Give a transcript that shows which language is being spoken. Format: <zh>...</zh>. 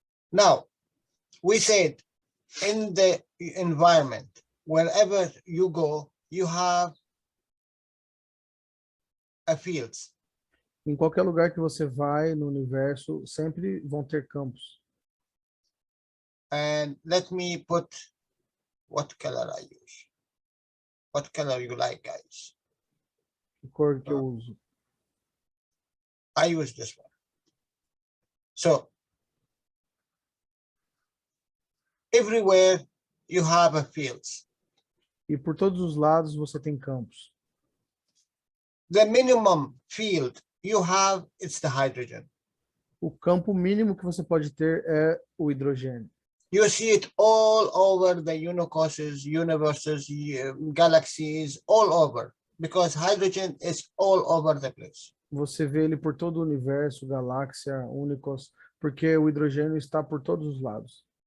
<en>Now, we said in the environment, wherever you go, you have a fields.</en> <pt>Em qualquer lugar que você vai no universo, sempre vão ter campos.</pt> <en>And let me put what color I use. What color you like, guys?</en> <pt>Que cor que eu uso?</pt> <en>I use this one. So everywhere you have a fields.</en> <pt>E por todos os lados você tem campos.</pt> <en>The minimum field you have, it's the hydrogen.</en> <pt>O campo mínimo que você pode ter é o hidrogênio.</pt> <en>You see it all over the universes, galaxies, all over, because hydrogen is all over the place.</en> <pt>Você vê ele por todo o universo, galáxia, únicos, porque o hidrogênio está por todos os lados.</pt>